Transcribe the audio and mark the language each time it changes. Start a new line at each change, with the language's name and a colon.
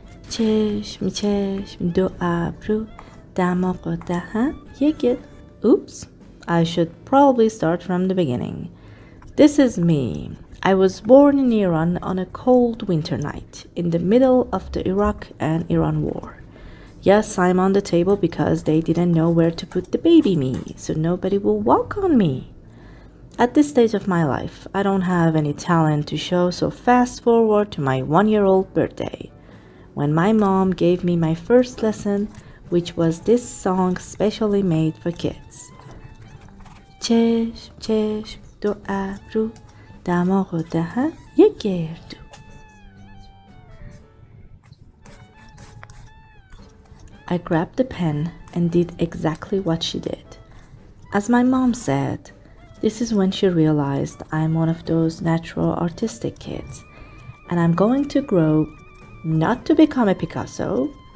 Persian: چشم چشم دو ابرو دماغ و دهن یک.
English: Oops, I should probably start from the beginning. This is me. I was born in Iran on a cold winter night in the middle of the Iraq and Iran war. Yes, I'm on the table because they didn't know where to put the baby me, so nobody will walk on me. At this stage of my life, I don't have any talent to show, so fast forward to my 1-year-old birthday, when my mom gave me my first lesson, which was this song specially made for kids.
Persian: چشم چشم دو ابرو دماغ و دهن یک گردو.
English: I grabbed the pen and did exactly what she did. As my mom said, this is when she realized I'm one of those natural artistic kids, and I'm going to grow not to become a Picasso.